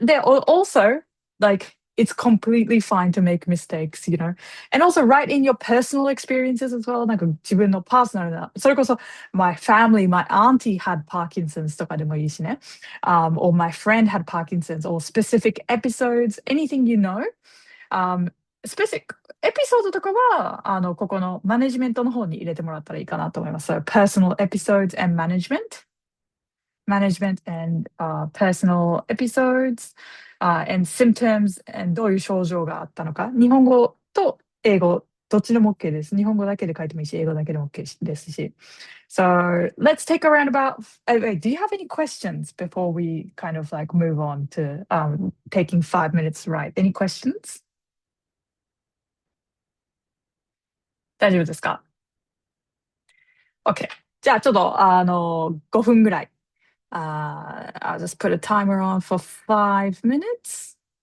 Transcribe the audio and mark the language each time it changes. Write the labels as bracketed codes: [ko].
[en] で、also, like it's completely fine to make mistakes, and also write in your personal experiences as well. [ja] なんか自分のパーソナルな、それこそ [en] my family, my auntie had Parkinson's [ja] とかでもいいしね。 [en] or my friend had Parkinson's or specific episodes, anything you know. [ja] specific エピソードとかは、ここのマネジメントの方に入れてもらったらいいかなと思います。 [en] So, personal episodes and management and personal episodes and symptoms and [ja] どういう症状があったのか。日本語と英語、どっちでも OK です。日本語だけで書いてもいいし、英語だけでも OK ですし。 [en] So let's take around about, wait, do you have any questions before we kind of like move on to taking 5 minutes to write? Any questions? [ja] 大丈夫ですか？ OK。じゃあ、ちょっと、5分ぐらい。 [en] I'll just put a timer on for 5 minutes.